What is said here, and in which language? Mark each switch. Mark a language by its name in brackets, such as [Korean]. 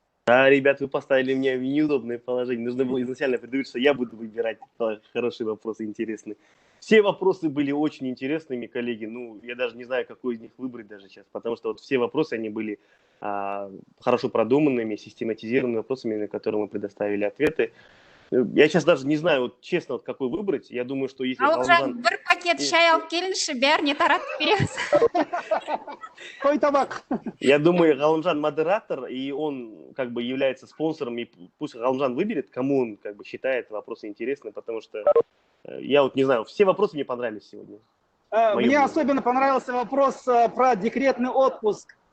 [Russian] Да, ребят, вы поставили меня в неудобное положение. Нужно было изначально предупредить, что я буду выбирать хорошие вопросы, интересные. Все вопросы были очень интересными, коллеги. Ну, я даже не знаю, какой из них выбрать даже сейчас, потому что вот все вопросы, они были хорошо продуманными, систематизированными вопросами, на которые мы предоставили ответы. Я сейчас даже не знаю, вот честно, вот какой выбрать. Я думаю, что если [Kazakh] Ғалымжан, бір пакет шай алып келіңізші, бәріне таратып береміз. Той табак. [Russian] Я думаю, Галымжан модератор, и он как бы является спонсором, и пусть Галымжан выберет, кому он как бы считает вопросы интересны, потому что я вот не знаю, все вопросы мне понравились сегодня. Мне особенно понравился вопрос про декретный отпуск.